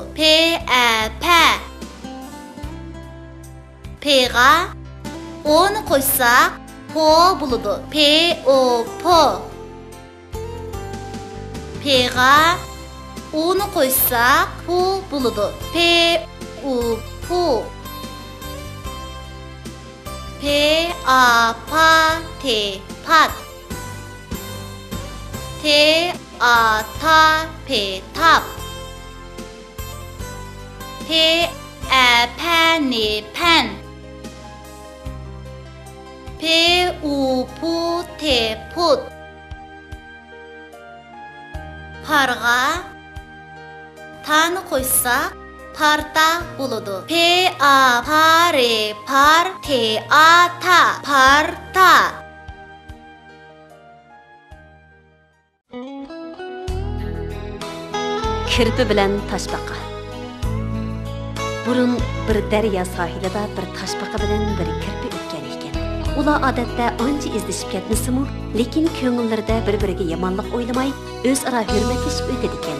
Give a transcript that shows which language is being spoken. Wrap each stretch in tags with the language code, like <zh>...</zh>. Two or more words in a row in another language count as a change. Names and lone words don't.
<uz>Pa. P'ga O'ni qo'shsak, po bo'ladi. Po. P'ga O'ni qo'shsak, pu bo'ladi. Pu. P-A-P-T pat T-A-T-P-tap P-A-P-N-I pen P-U-P-T-put Parga Ta'ni qo'shsak parta bo'ladi. P-A-P-R-E par T-A-Ta parta. Kirpi bilan toshbaqa. Burun bir daryo sohilida bir toshbaqa bilan bir kirpi o'tgan ekan. Ular odatda ancha izlashib ketmisimu, lekin ko'ngillarida bir-biriga yomonlik o'ylamay, o'zaro hurmatlashib o'tadi ekan.</uz>